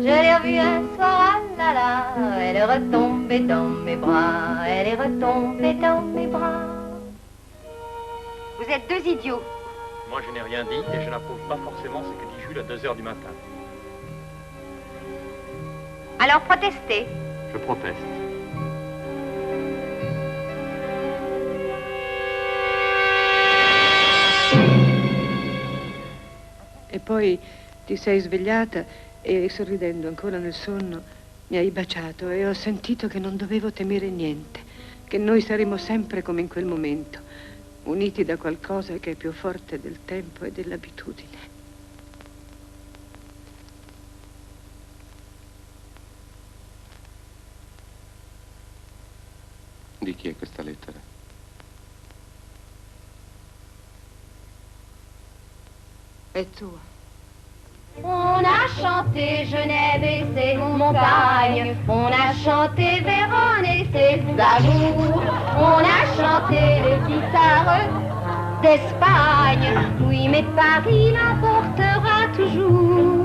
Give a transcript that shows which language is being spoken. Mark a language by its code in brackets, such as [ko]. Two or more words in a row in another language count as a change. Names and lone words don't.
[fr] Je l'ai revue un soir, ah là là, elle est retombée dans mes bras, elle est retombée dans mes bras. Vous êtes 2 idiots. Moi, je n'ai rien dit et je n'approuve pas forcément ce que dit Jules à 2 heures du matin. Alors protestez. Je proteste. [it] E poi ti sei svegliata e sorridendo ancora nel sonno mi hai baciato e ho sentito che non dovevo temere niente, che noi saremo sempre come in quel momento, uniti da qualcosa che è più forte del tempo e dell'abitudine. Di chi è questa lettera? È tua. [fr] On a chanté Genève et ses montagnes, on a chanté Vérone et ses amours, on a chanté les guitares d'Espagne. Oui, mais Paris l'emportera toujours.